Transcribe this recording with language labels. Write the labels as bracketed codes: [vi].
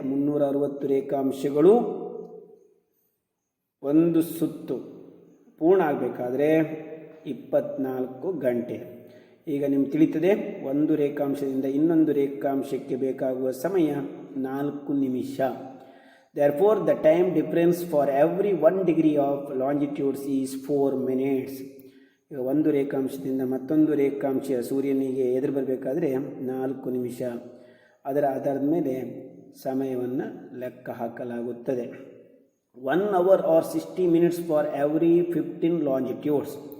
[kn] 360 ರೇಖಾಂಶಗಳು ಒಂದು ಸುತ್ತು ಪೂರ್ಣ ಆಗಬೇಕಾದ್ರೆ 24 ಗಂಟೆ. ಈಗ ನಿಮ್ಗೆ ತಿಳಿತದೆ ಒಂದು ರೇಖಾಂಶದಿಂದ ಇನ್ನೊಂದು ರೇಖಾಂಶಕ್ಕೆ ಬೇಕಾಗುವ ಸಮಯ 4 ನಿಮಿಷ. [en] Therefore, the time difference for every 1 degree of longitude is 4 minutes. [kn] ಈಗ ಒಂದು ರೇಖಾಂಶದಿಂದ ಮತ್ತೊಂದು ರೇಖಾಂಶ ಸೂರ್ಯನಿಗೆ ಎದುರು ಬರಬೇಕಾದ್ರೆ 4 ನಿಮಿಷ. ಅದರ ಆಧಾರದ ಮೇಲೆ ಸಮಯವನ್ನು ಲೆಕ್ಕ ಹಾಕಲಾಗುತ್ತದೆ. [en] 1 hour or 60 minutes for every 15 longitudes.